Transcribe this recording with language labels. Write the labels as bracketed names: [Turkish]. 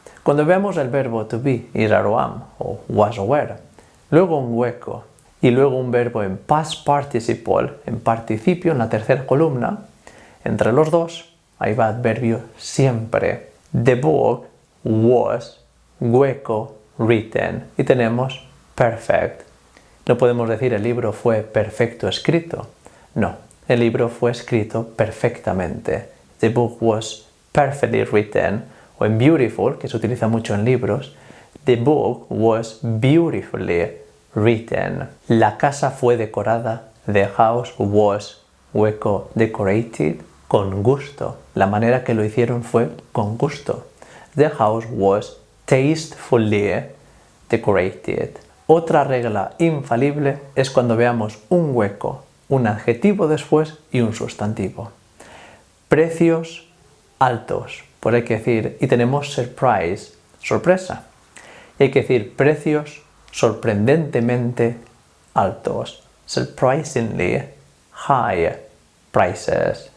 [Spanish] Cuando veamos el verbo to be, [English] is, are, or am, [Spanish] o was, [English] or were, [Spanish] luego un hueco y luego un verbo en past participle, en participio, en la tercera columna, entre los dos, ahí va adverbio siempre. [English] The book was, hueco, written, [Spanish] y tenemos [English] perfect. [Spanish] No podemos decir el libro fue perfecto escrito. No, el libro fue escrito perfectamente. [English] The book was perfectly written. [Spanish] O en beautiful, que se utiliza mucho en libros, [English] the book was beautifully written. [Spanish] La casa fue decorada, [English] the house was, [Spanish] hueco, [English] decorated. [Spanish] con gusto. La manera que lo hicieron fue con gusto. [English] The house was tastefully decorated. [Spanish] Otra regla infalible es cuando veamos un hueco, un adjetivo después y un sustantivo. Precios altos, pues hay que decir, y tenemos surprise, sorpresa. Y hay que decir precios sorprendentemente altos, [English] surprisingly high prices.